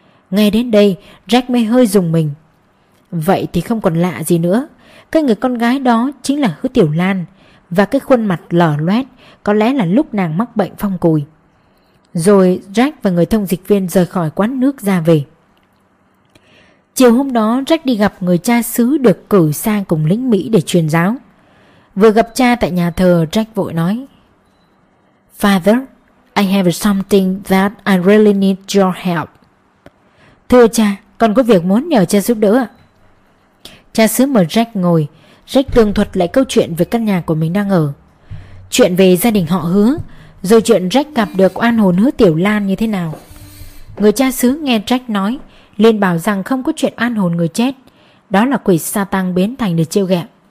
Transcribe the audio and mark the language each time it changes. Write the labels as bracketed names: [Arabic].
[Vietnamese] Nghe đến đây, Jack mới hơi rùng mình. Vậy thì không còn lạ gì nữa, cái người con gái đó chính là Hứa Tiểu Lan, và cái khuôn mặt lở loét có lẽ là lúc nàng mắc bệnh phong cùi. rồi Jack và người thông dịch viên rời khỏi quán nước ra về. Chiều hôm đó, Jack đi gặp người cha xứ được cử sang cùng lính Mỹ để truyền giáo. Vừa gặp cha tại nhà thờ, Jack vội nói: [English] "Father, I have something that I really need your help." [Vietnamese] "Thưa cha, con có việc muốn nhờ cha giúp đỡ ạ." Cha xứ mời Jack ngồi, Jack tường thuật lại câu chuyện về căn nhà của mình đang ở. Chuyện về gia đình họ Hứa, rồi chuyện Jack gặp được oan hồn Hứa Tiểu Lan như thế nào. Người cha xứ nghe Jack nói, liền bảo rằng không có chuyện oan hồn người chết, đó là quỷ Satan biến thành để trêu ghẹo.